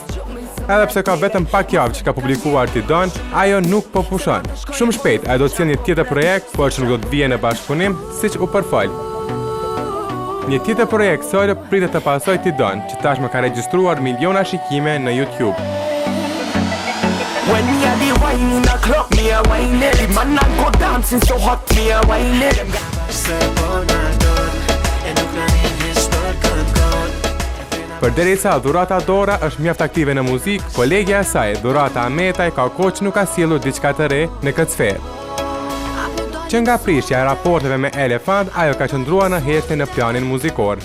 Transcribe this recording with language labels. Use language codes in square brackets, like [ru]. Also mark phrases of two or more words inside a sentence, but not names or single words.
[sq] Edhe pse ka vetëm pak javë që ka publikuar Ti Don, ajo nuk po pushon. Shumë shpejt ajo do të sjellë një tjetër projekt, por që nuk do të vijë në bashkëpunim, siç u përfol. Një tjetër projekt solo pritet të pasojë Ti Don, që tashmë ka regjistruar miliona shikime në YouTube. [jam] When me a the wine in the club, me a wine it. The man a go dancing so hot, me a wine it. [sq] Përderisa Durata Dora është mjaft aktive në muzikë, kolegja e saj, Durata Ametaj, ka kohë që nuk ka sjellur diçka të re në këtë sferë. Që nga prishja e raporteve me Elefant, ajo ka qëndruar në heshtje në planin muzikor.